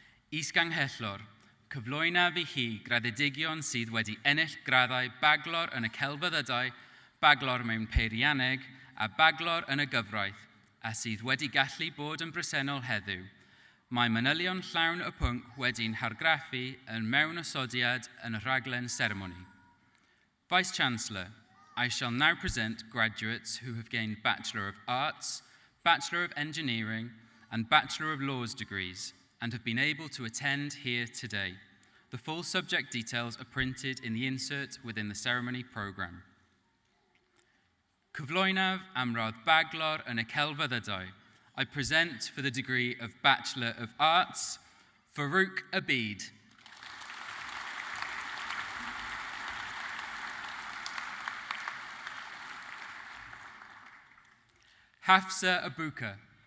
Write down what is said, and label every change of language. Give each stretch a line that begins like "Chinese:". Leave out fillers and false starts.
Welsh: Is-ganghellor, cyflwyna fi hi graddedigion sydd wedi ennill graddau baglor yn y celfyddydau, baglor mewn peirianneg a baglor yn y gyfraith, a sydd wedi gallu bod yn bresennol heddiw. Mae manylion llawn y pwnc wedi'n hargraffu yn mewn ysodiad yn y rhaglen seremoni.
English: Vice-Chancellor, I shall now present graduates who have gained Bachelor of Arts, Bachelor of Engineering, and Bachelor of Laws degrees, and have been able to attend here today. The full subject details are printed in the insert within the ceremony programme.
Welsh: Cyflwynaf am rodd baglor yn y celfyddydau.
English: I present for the degree of Bachelor of Arts, Farouk Abid. Hafsa Abuka.